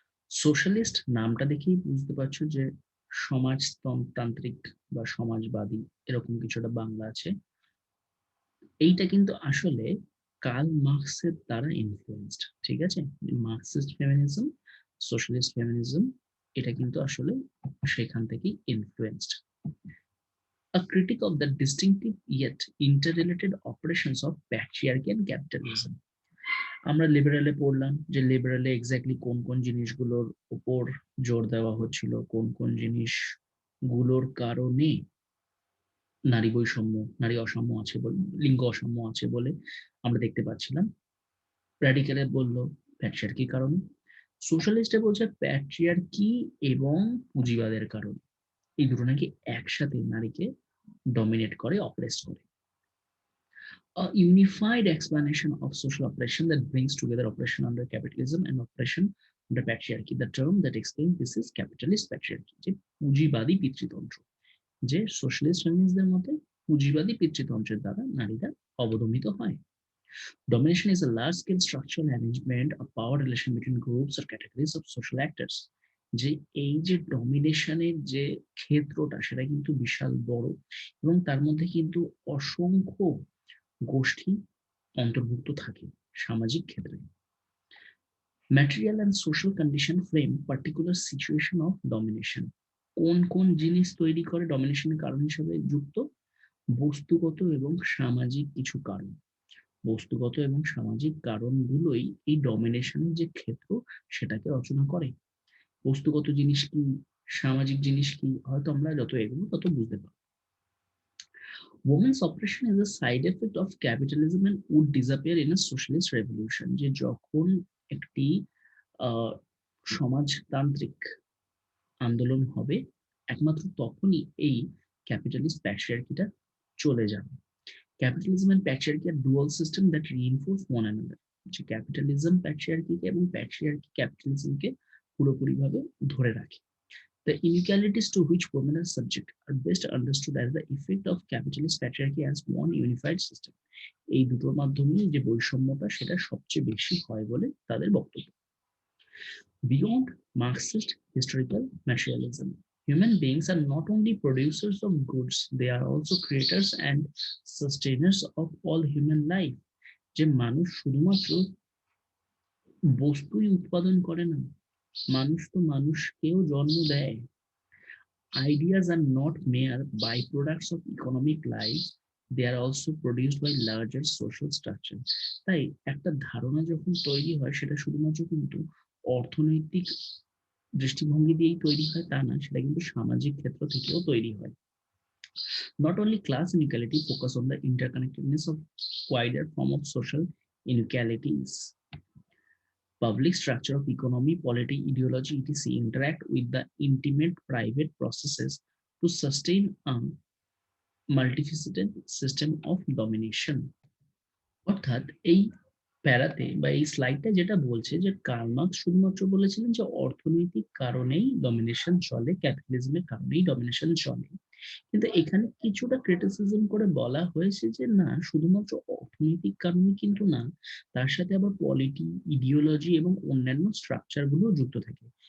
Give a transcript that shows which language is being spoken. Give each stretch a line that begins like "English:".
Bangla: Socialist নামটা দেখেই বুঝতে পারছো যে সমাজতান্ত্রিক বা সমাজবাদী এরকম কিছুটা বাংলা আছে। এইটা কিন্তু আসলে কার্ল মার্কসের দ্বারা ইনফ্লুয়েন্সড, ঠিক আছে? মার্কসিস্ট ফেমিনিজম, সোশ্যালিস্ট ফেমিনিজম, এটা কিন্তু আসলে সেখান থেকেই influenced.
English: A critic of the distinctive yet interrelated operations of patriarchy and capitalism.
Bangla: আমরা লিবারেলে পড়লাম যে লিবারেলে এক্স্যাক্টলি কোন কোন জিনিসগুলোর উপর জোর দেওয়া হচ্ছিল, কোন কোন জিনিসগুলোর কারণে নারী বৈষম্য, নারী অসাম্য আছে বলে, লিঙ্গ অসাম্য আছে বলে আমরা দেখতে পাচ্ছিলাম। র্যাডিক্যালে বললো প্যাট্রিয়ার্কির কারণে, সোশ্যালিস্টে বলছে প্যাট্রিয়ার্কি এবং পুঁজিবাদের কারণে। এই দুটো নাকি একসাথে নারীকে ডমিনেট করে, অপ্রেস করে।
English: A unified explanation of social oppression that brings together oppression under capitalism and oppression under patriarchy. The term that explains this is capitalist patriarchy,
Bangla: যে পুঁজিবাদী পিতৃতন্ত্র, যে সোশ্যালিস্ট ফেমিনিস্টদের মতে পুঁজিবাদী পিতৃতন্ত্রের দ্বারা নারীরা অবদমিত হয়।
English: Domination is a large-scale structural arrangement of power relation between groups or categories of social actors.
Bangla: যে এই যে ডমিনেশনের যে ক্ষেত্রটা সেটা কিন্তু বিশাল বড়, এবং তার মধ্যে কিন্তু অসংখ্য গোষ্ঠী অন্তর্ভুক্ত থাকে সামাজিক ক্ষেত্রে।
English: Material and social condition frame particular situation of domination.
Bangla: কোন কোন জিনিস তৈরি করে ডমিনেশনের কারণ হিসেবে যুক্ত? বস্তুগত এবং সামাজিক কিছু কারণ। বস্তুগত এবং সামাজিক কারণগুলোই এই ডমিনেশনের যে ক্ষেত্র সেটাকে রচনা করে। বস্তুগত জিনিস কি, সামাজিক জিনিস কি, হয়তো আমরা যত এগোবো তত বুঝতে পারবো।
English: Women's oppression is a side effect of capitalism and would disappear in a socialist revolution.
Bangla: যে যখন একটি সমাজতান্ত্রিক আন্দোলন হবে, একমাত্র তখনই এই ক্যাপিটালিস্ট প্যাট্রিয়ার্কিটা চলে যাবে।
English: Capitalism and patriarchy are dual system that reinforce one another.
Bangla: যে ক্যাপিটালিজম প্যাট্রিয়ার্কিকে এবং প্যাট্রিয়ার্কি ক্যাপিটালিজমকে পুরোপুরিভাবে ধরে রাখে।
English: The inequalities to which women are subject are best understood as the effect of capitalist patriarchy as one unified system.
Bangla: এই দুটোর মাধ্যমেই যে বৈষম্যটা সেটা সবচেয়ে বেশি হয় বলে তাদের বক্তব্য।
English: Beyond Marxist historical materialism, human beings are not only producers of goods, they are also creators and sustainers of all human life.
Bangla: যে মানুষ শুধুমাত্র বস্তুই উৎপাদন করে না, মানুষ তো মানুষকেও জন্ম দেয়।
English: Ideas are not mere byproducts of economic life, they are also produced by larger social structure.
Bangla: তাই একটা ধারণা যখন তৈরি হয় সেটা শুধুমাত্র কিন্তু অর্থনৈতিক দৃষ্টিভঙ্গি দিয়েই তৈরি হয় তা না, সেটা কিন্তু সামাজিক ক্ষেত্র থেকেও তৈরি হয়।
English: Not only class inequality focus on the interconnectedness of wider form of social inequalities. Public structure of economy, polity, ideology, etc. interact with the intimate private processes to sustain a multifaceted system of domination.
Bangla: অর্থাৎ এই প্যারাতে বা এই স্লাইডটা যেটা বলছে যে Karl Marx শুধুমাত্র বলেছিলেন যে অর্থনৈতিক কারণেই ডমিনেশন চলে, ক্যাপিটালিজমের কারণেই ডমিনেশন চলে। কিন্তু এখানে কিছুটা ক্রিটিসিজম করে বলা হয়েছে যে না, শুধুমাত্র অর্থনৈতিক কারণে কিন্তু না, তার সাথে আবার পলিটি, ইডিওলজি এবং অন্যান্য স্ট্রাকচার গুলো যুক্ত থাকে।